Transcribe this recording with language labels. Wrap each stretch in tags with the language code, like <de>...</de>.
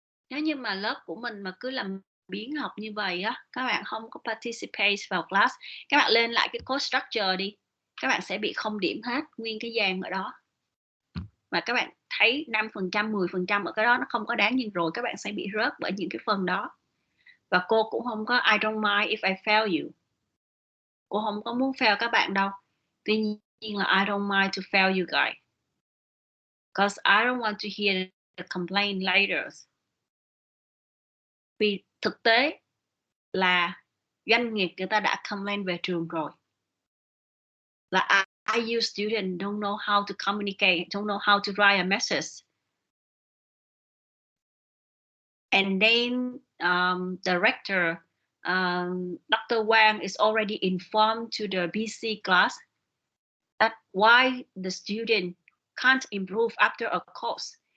<vi>Nếu như mà lớp của mình mà cứ làm biến học như vậy á, các bạn không có participate vào class, các bạn lên lại cái course structure đi, các bạn sẽ bị không điểm hết nguyên cái dàn ở đó. Mà các bạn thấy 5%, 10% ở cái đó nó không có đáng, nhưng rồi các bạn sẽ bị rớt bởi những cái phần đó. Và cô cũng không có</vi> <en>I don't mind if I fail you.</en> <vi>Cô không có muốn fail các bạn đâu. Tuy nhiên là</vi> <en>I don't mind to fail you guys. Because I don't want to hear the complaint later.</en> <vi>Vì thực tế là doanh nghiệp người ta đã complain về trường rồi.</vi> <en>Là IU student don't know how to communicate, don't know how to write a message. And then director Dr. Wang is already informed to the BC class that why the student can't improve after a course.</en>